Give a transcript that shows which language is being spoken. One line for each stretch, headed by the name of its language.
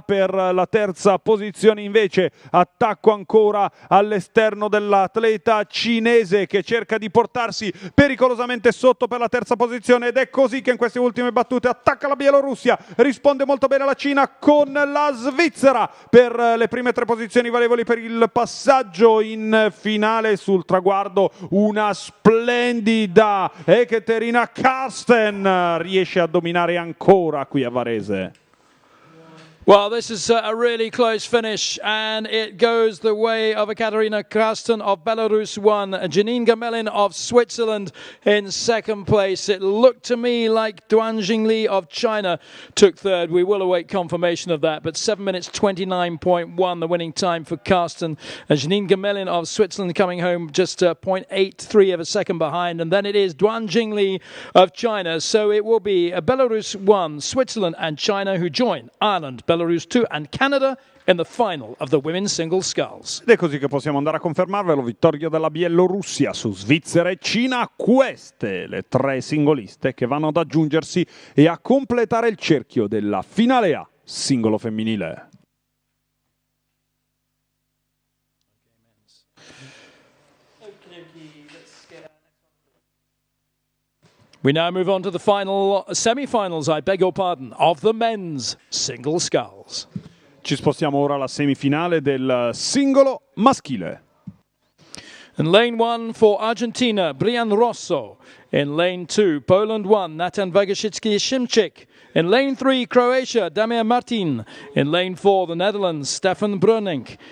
Italian: Per la terza posizione invece attacco ancora all'esterno dell'atleta cinese che cerca di portarsi pericolosamente sotto per la terza posizione, ed è così che in queste ultime battute attacca la Bielorussia, risponde molto bene la Cina con la Svizzera per le prime 3 posizioni valevoli per il passaggio in finale. Sul traguardo una splendida Ekaterina Karsten riesce a dominare ancora qui a Varese.
English: Well, this is a really close finish, and it goes the way of Ekaterina Karsten of Belarus 1, Janine Gmelin of Switzerland in 2nd place. It looked to me like Duan Jingli of China took 3rd. We will await confirmation of that, but 7 minutes 29.1 the winning time for Karsten. And Janine Gmelin of Switzerland coming home just 0.83 of a second behind, and then it is Duan Jingli of China. So it will be Belarus 1, Switzerland and China who join Ireland, Belarus 2 and Canada in the final of the women's single sculls.
Italian: Ed è così che possiamo andare a confermarvelo: vittoria della Bielorussia su Svizzera e Cina. Queste le 3 singoliste che vanno ad aggiungersi e a completare il cerchio della finale A singolo femminile.
English: We now move on to the final semi-finals, I beg your pardon, of the men's single sculls.
Italian: Ci spostiamo ora alla semifinale del singolo maschile.
English: In lane 1 for Argentina, Brian Rosso. In lane 2, Poland 1, Natan Wagashitsky-Szymczyk. In lane 3, Croatia, Damian Martin. In lane 4, the Netherlands, Stefan Brunink.